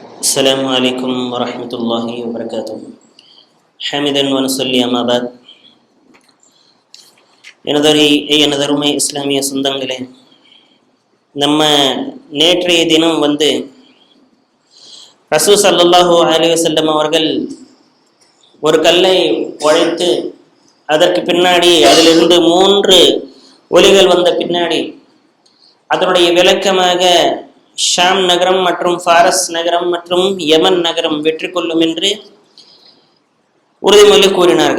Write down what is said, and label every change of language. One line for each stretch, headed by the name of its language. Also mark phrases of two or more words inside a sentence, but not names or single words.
Arabic: السلام عليكم ورحمة الله وبركاته. حمدا ونصلي أما بعد.
Tamil: எனதருமை இஸ்லாமிய சொந்தங்களே, நம்ம நேற்றைய தினம் ரசூல்
Arabic: صلى الله عليه وسلم
Tamil: அவர்கள் ஒரு கல்லை உடைத்து அதற்கு பின்னாடி அதிலிருந்து 3 ஒலிகள் வந்த பின்னாடி அதனுடைய விளக்கமாக ஷாம் நகரம் மற்றும் ஃபாரஸ் நகரம் மற்றும் யமன் நகரம் வெற்றி கொள்ளும் என்று உறுதிமொழி கூறினார்கள்.